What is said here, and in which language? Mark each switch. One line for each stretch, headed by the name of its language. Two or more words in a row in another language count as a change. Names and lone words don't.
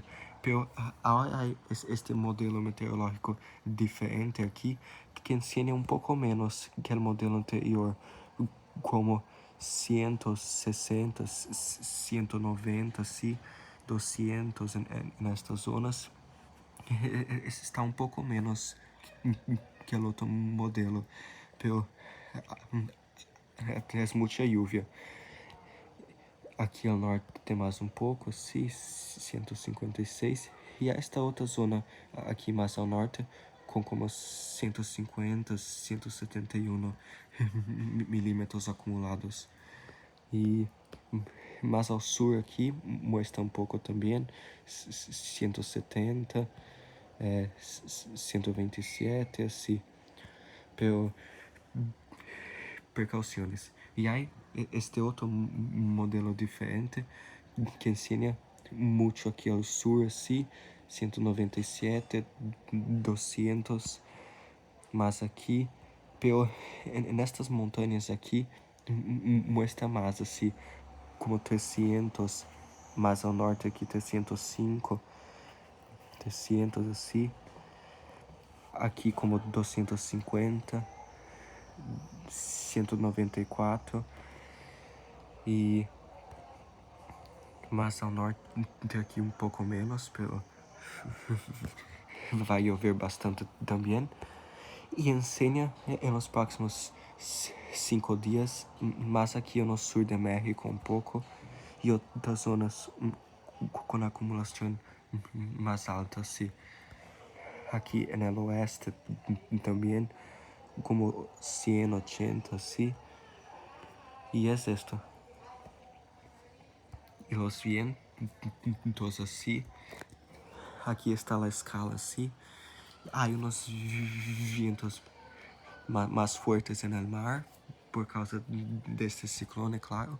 Spanish: Pero ahora hay este modelo meteorológico diferente aquí que enseña un poco menos que el modelo anterior, como 160, 190, sí, 200 en estas zonas. Está un poco menos que el otro modelo, pero es mucha lluvia.
Portuguese: Aqui ao norte tem mais um pouco, assim, 156. E há esta outra zona aqui mais ao norte, com como 150, 171 milímetros acumulados. E mais ao sul aqui, mostra um pouco também, 170, 127, assim.
Spanish: Pero precauciones. Y hay este otro modelo diferente que enseña mucho aquí al sur, así, 197, 200, más aquí. Pero en estas montañas aquí muestra más así, como 300, más al norte aquí 305, 300 así. Aquí como 250.
Portuguese: 194 e mais ao norte daqui um pouco menos, pero vai llover bastante também. E enseña em los próximos 5 dias, mais aqui no sul de México um pouco, e outras zonas com acumulação mais alta, assim. Aqui no oeste também,
Spanish: como 180, así. Y es esto. Y los vientos así. Aquí está la escala así. Hay unos vientos más fuertes en el mar por causa de este ciclón, claro.